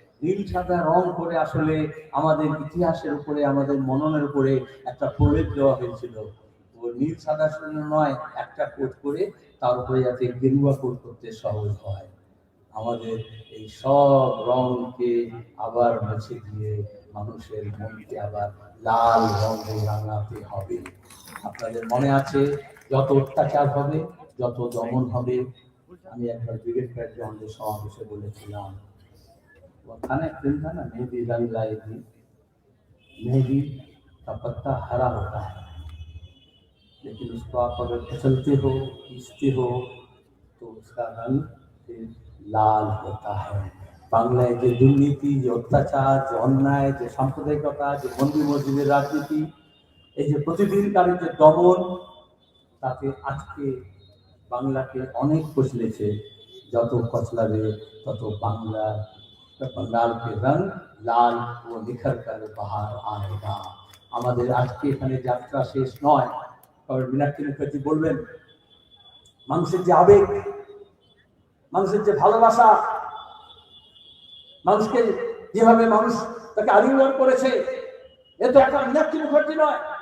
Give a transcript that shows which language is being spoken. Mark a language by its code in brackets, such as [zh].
[bn] নীল সাদা রং করে আসলে আমাদের ইতিহাসের উপরে, আমাদের মননের উপরে একটা প্রলেপ দেওয়া হয়েছিল। ও নীল সাদা শূন্য নয়, একটা কোট করে তার উপরে যাতে গেরুয়া কোট করতে সহজ হয়। আমাদের এই সব রংকে আবার মুছে দিয়ে মানুষের মনকে আবার লাল রঙে রাঙাতে হবে। আপনাদের মনে আছে যত অত্যাচার হবে, যত দমন হবে, আমি একবার ব্রিগেড প্যাট্রনদের সমাবেশে বলেছিলাম, [hi] खाना फिल्म था ना, मेहंदी रंग लाएगी, मेहंदी का पत्ता हरा होता है, लेकिन उसको आप अगर कुचलते हो, पीसते हो, तो उसका रंग फिर लाल होता है। [bn] বাংলায় যে দুর্নীতি, যে অত্যাচার, যে অন্যায়, যে সাম্প্রদায়িকতা, যে মন্দির মসজিদের রাজনীতি, এই যে প্রতিদিনকার যে দমন, তাতে আজকে বাংলাকে অনেক কচলেছে। যত কচলাবে তত বাংলার [hi] बंगाल के रंग लाल वो निखर कर बाहर आएगा। [bn] আমাদের আজকে এখানে যাত্রা শেষ নয়। তবে মীনাক্ষী মুখার্জি বলবেন, মানুষের যে আবেগ, মানুষের যে ভালোবাসা, মানুষকে যেভাবে মানুষ তাকে আলিঙ্গন করেছে, এ তো একটা মীনাক্ষী মুখার্জি নয়।